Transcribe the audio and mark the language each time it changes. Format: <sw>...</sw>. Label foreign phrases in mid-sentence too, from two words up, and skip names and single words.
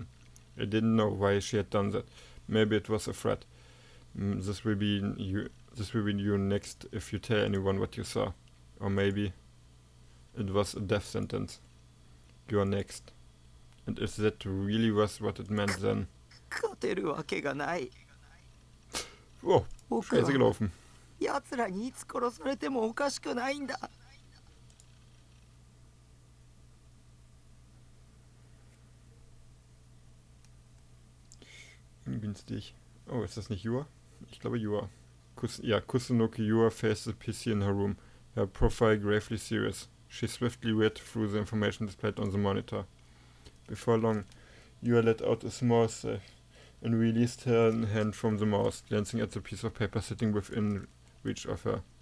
<en>I didn't know why she had done that. Maybe it was a threat. This will be you next if you tell anyone what you saw. Or maybe it was a death sentence. You're next. And if that really was what it meant, then...</en> <ja>勝てるわけがない。</ja> <de>Oh, scheiße gelaufen.</de> <ja>奴らにいつ殺されてもおかしくないんだ。</ja> <de>Ungünstig. Oh, ist das nicht Yua? Ich glaube Yua.</de> <en>Kusunoki Yua faced the PC in her room, her profile gravely serious. She swiftly read through the information displayed on the monitor. Before long, Yua let out a small sigh and released her hand from the mouse, glancing at the piece of paper sitting within reach of her.</en>